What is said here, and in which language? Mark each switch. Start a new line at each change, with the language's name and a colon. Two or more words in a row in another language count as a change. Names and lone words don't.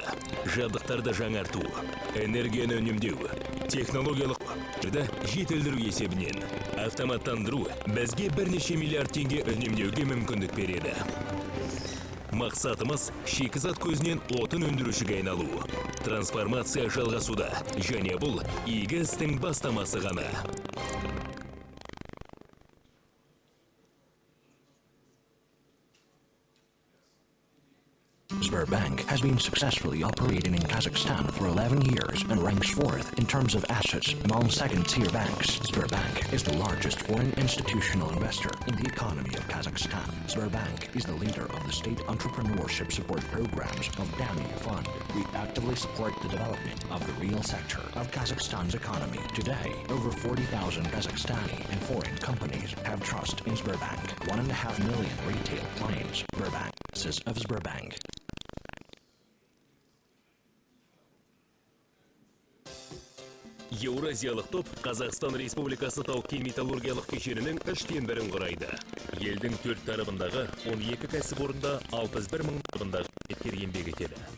Kazakh: Жабдықтарды жаңарту, энергияны үнемдеу, технологиялық жетілдіру есебінен автоматтандыру бізге бірнеше миллиард теңге үнемдеуге мүмкіндік береді. Мақсатымыз шикізат көзінен отын өндірушіге айналу. Трансформация жалғасуда, және бұл игі істің бастамасы ғана.
English: Sberbank has been successfully operating in Kazakhstan for 11 years and ranks 4th in terms of assets among second-tier banks. Sberbank is the largest foreign institutional investor in the economy of Kazakhstan. Sberbank is the leader of the state entrepreneurship support programs of DAMI Fund. We actively support the development of the real sector of Kazakhstan's economy. Today, over 40,000 Kazakhstani and foreign companies have trust in Sberbank. 1.5 million retail clients. Sberbank. Says of Sberbank.
Kazakh: Еуразиялық топ Қазақстан Республикасы тау-кен металлургиялық кешенінің 3/4 құрайды. Елдің 4 тарабындағы 12 кәсіпорында 61 мың тарабындағы қызметкер еңбек етеді.